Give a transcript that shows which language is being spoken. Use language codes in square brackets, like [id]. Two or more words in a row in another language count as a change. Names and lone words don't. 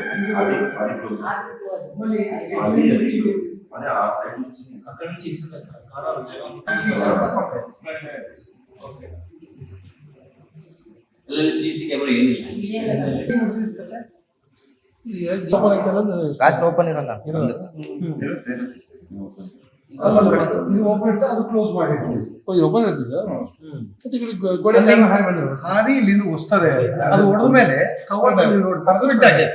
[te] అది క్లోజ్ అదే ఆ సైడ్ నుంచి అక్కడ నుంచి ఇస్తుంది సార్. కారాలు [en] CC camera [kn] ರಾತ್ರಿ ಓಪನ್ ಇರಲ್ಲ ಇದು ಓಪನ್ ಇರುತ್ತೆ, ಅದು ಕ್ಲೋಸ್ ಮಾಡಿರ್ತೀವಿ. ಓಪನ್ ಇರ್ತದೆ ಹಾರಿ ಇಲ್ಲಿಂದ ಹೊಸ್ತಾರೆ. ಅದು ಹೊಡೆದ ಮೇಲೆ ಕವರ್ ನೋಡಿ ಪರ್ಫೆಕ್ಟ್ ಆಗೈತೆ.